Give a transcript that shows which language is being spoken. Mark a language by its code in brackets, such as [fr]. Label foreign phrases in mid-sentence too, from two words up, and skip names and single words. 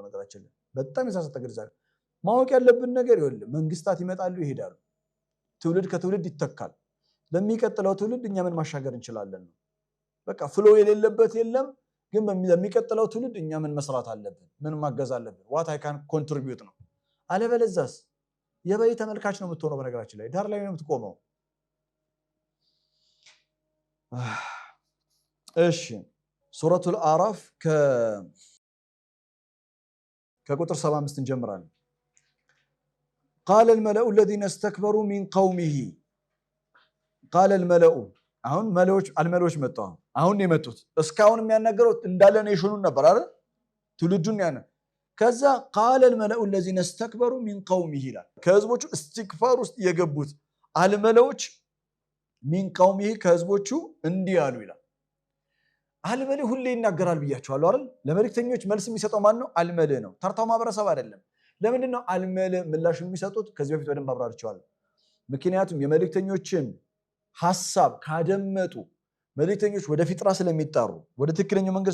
[am] በነገራችን ላይ በጣም የተሳሳተ ግንዛቤ ማወቅ ያለብን ነገር ይኸውልህ መንግስታት ይመጣሉ ይሄዳሉ ትውልድ ከትውልድ ይተካል ለሚቀጥለው ትውልድ እኛ ምን ማሻገር እንችላለን ነው በቃ ፍሎ የሌለበት የለም ግን ለሚቀጥለው ትውልድ እኛ ምን መስራት አለብን ምን ማገዝ አለብን [en] what I can contribute [am] ነው አለበለዛስ የበይ ተመልካች ነው የምትሆነው በነገራችን ላይ ዳር ላይ ነው የምትቆመው እሺ ሱረቱል አራፍ ከቁጥር 75 እንጀምራለን [ar] قال الملأ الذين استكبروا من قومه قال الملأ [am] አሁን አልመሎች መጣ አሁን የመጡት እስካሁን የሚያናገረው እንዳለ ነው ይሹን ነበር አይደል ትውልዱን ያነ ከዛ [ar] قال الملأ الذين استكبروا من قومه [am] ይላል ከህዝቦቹ استكبار ውስጥ የገቡት አልመሎች [ar] من قومه [am] ከህዝቦቹ እንዲህ ያሉ ይላል አልመል ሁሌ ይናገራል ብያቸዋለሁ አይደል ለመልእክተኞች መልስ የሚሰጠው ማን ነው አልመል ነው ተርታው ማብረሰብ አይደለም ለምንድን ነው አልመል ምላሽ የሚሰጡት? ከዚህ በፊት በደንብ አብራርቸዋለሁ። ምክንያቱም የመልእክተኞችን ሐሳብ ካደመጡ መልእክተኞች ወደ ፊጥራ ስለሚጣሩ ወደ ትክክለኛው መንገድ